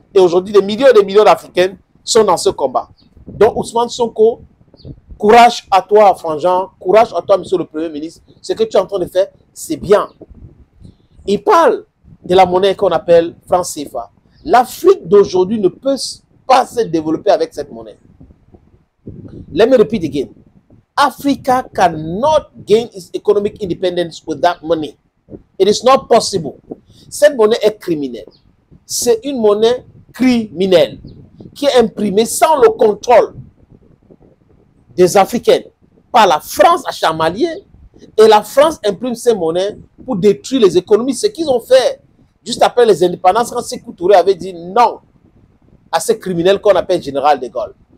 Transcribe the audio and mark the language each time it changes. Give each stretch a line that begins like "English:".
French: Et aujourd'hui, des millions d'Africains sont dans ce combat. Donc, Ousmane Sonko, courage à toi, Frangin, courage à toi, monsieur le Premier ministre. Ce que tu es en train de faire, c'est bien. Il parle de la monnaie qu'on appelle franc CFA. L'Afrique d'aujourd'hui ne peut pas se développer avec cette monnaie.
English: Let me repeat again. Africa cannot gain its economic independence with that money. It is not possible.
French: Cette monnaie est criminelle. C'est une monnaie criminelle qui est imprimée sans le contrôle des Africains par la France à Chamalier. Et la France imprime ces monnaies pour détruire les économies. Ce qu'ils ont fait juste après les indépendances, quand Sékou Touré avait dit non à ces criminels qu'on appelle Général de Gaulle.